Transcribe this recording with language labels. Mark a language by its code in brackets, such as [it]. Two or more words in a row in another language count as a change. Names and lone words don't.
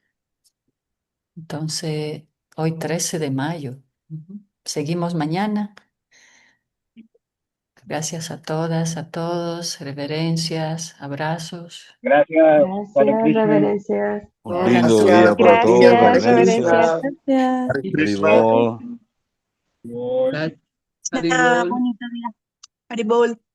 [es] Entonces, hoy 13 de mayo. Ujú. Seguimos mañana. Gracias a todas, a todos. Reverencias, abrazos. Gracias, Hare Gracias, Krishna. reverencias. Un Hare lindo Krishna. día Gracias, para buen todos, día, Gracias, Hare reverencias. reverencias. Krishna, Gracias. Hare Krishna. Haribol. Lord. Bonito día. Haribol.